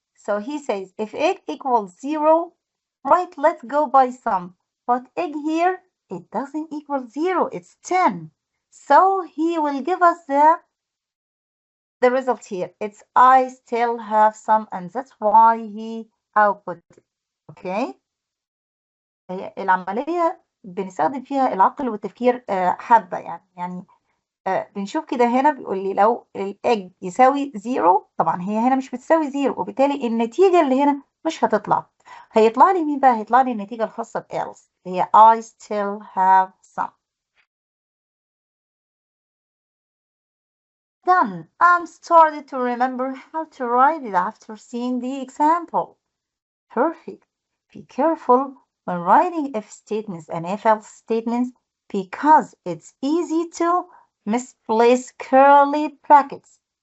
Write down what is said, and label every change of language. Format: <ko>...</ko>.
<en>So he says if egg equals 0, right, let's go buy some. But egg here, it doesn't equal 0, it's 10. So he will give us the result here. It's I still have some, and that's why he output it. Okay.</en> <ar>هي العملية بنستخدم فيها العقل والتفكير حبة يعني بنشوف كده هنا بيقول لي لو الاج يساوي 0، طبعا هي هنا مش بتساوي 0 وبالتالي النتيجة اللي هنا مش هتطلع. هيطلع لي مين بقى؟ هيطلع لي النتيجة الخاصة ب else اللي هي</ar> <en>I still have some. Done. I'm started to remember how to write it after seeing the example. Perfect. Be careful when writing if statements and if else statements because it's easy to misplace curly brackets.</en>